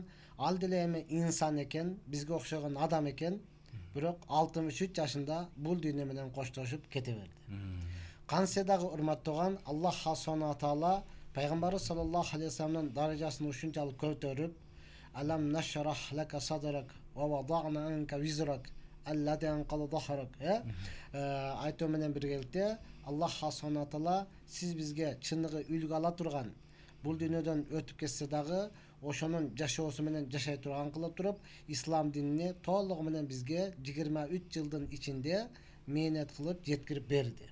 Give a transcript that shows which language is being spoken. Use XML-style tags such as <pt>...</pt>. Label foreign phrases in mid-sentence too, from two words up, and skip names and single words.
<ky>Ал деле эми инсан экен, бизге окшогон адам экен. Бирок 63 жашында бул дүйнө менен коштошуп кете берди. Кансе дагы урматтаган</ky> <ar>الله سبحانه وتعالى</ar> <ky>пайгамбарыбыз</ky> <ar>صلى الله عليه وسلم</ar> <ky>даражасын ушунчалык көтөрүп,</ky> <ar>ألم نشرح لك صدرك ووضعنا عنك وزرك الذي أنقض ظهرك.</ar> <ky>Айтуу менен биргеликте</ky> <ar>الله سبحانه وتعالى</ar> <ky>сиз бизге чыныгы үлгү ала турган, бул дүйнөдөн өтүп кетсе дагы ошонун жашоосу менен жашай турган кылып туруп, ислам динини толугу менен бизге 23 жылдын ичинде мээнет кылып жеткирип берди.</ky>